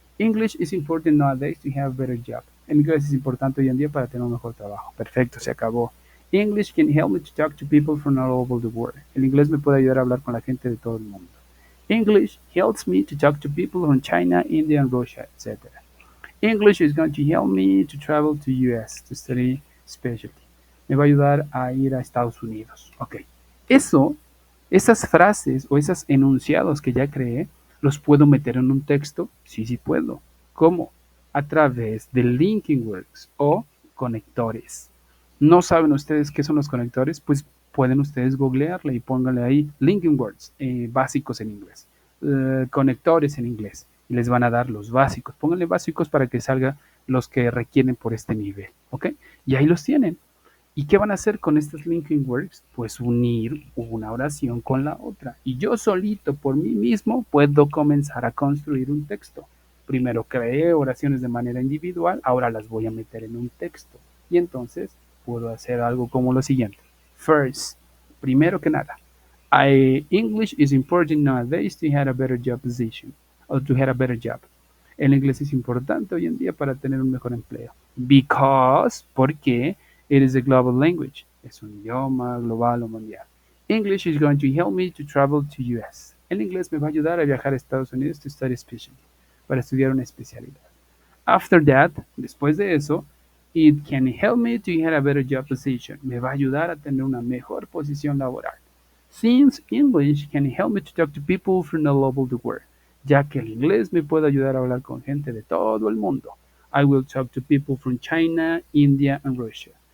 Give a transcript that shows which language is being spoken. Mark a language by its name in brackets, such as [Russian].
[English] English is important nowadays to have a better job. [Spanish] El inglés es importante hoy en día para tener un mejor trabajo. Perfecto, se acabó. [English] English can help me to talk to people from all over the world. [Spanish] El inglés me puede ayudar a hablar con la gente de todo el mundo. [English] English helps me to talk to people from China, India, and Russia, etc. English is going to help me to travel to US to study specialty. [Spanish] Me va a ayudar a ir a Estados Unidos. Ok. Eso, esas frases o esos enunciados que ya creé, ¿los puedo meter en un texto? Sí, sí puedo. ¿Cómo? A través de linking words o conectores. ¿No saben ustedes qué son los conectores? Pues pueden ustedes googlearle y pónganle ahí linking words básicos en inglés, conectores en inglés y les van a dar los básicos. Pónganle básicos para que salga los que requieren por este nivel, ¿ok? Y ahí los tienen. ¿Y qué van a hacer con estos linking words? Pues unir una oración con la otra. Y yo solito, por mí mismo, puedo comenzar a construir un texto. Primero creé oraciones de manera individual, ahora las voy a meter en un texto. Y entonces puedo hacer algo como lo siguiente. [English] First, [Spanish] primero que nada, [English] English is important nowadays to have a better job position or to have a better job. [Spanish] El inglés es importante hoy en día para tener un mejor empleo. [English] Because, [Spanish] porque [English] it is a global language. [Spanish] Es un idioma global o mundial. [English] English is going to help me to travel to US. [Spanish] El inglés me va a ayudar a viajar a Estados Unidos [English] to study specialty, [Spanish] para estudiar una especialidad. [English] After that, [Spanish] después de eso, [English] it can help me to get a better job position. [Spanish] Me va a ayudar a tener una mejor posición laboral. [English] Since English can help me to talk to people from all over the world. [Spanish] Ya que el inglés me puede ayudar a hablar con gente de todo el mundo. [English] I will talk to people from China, India and Russia.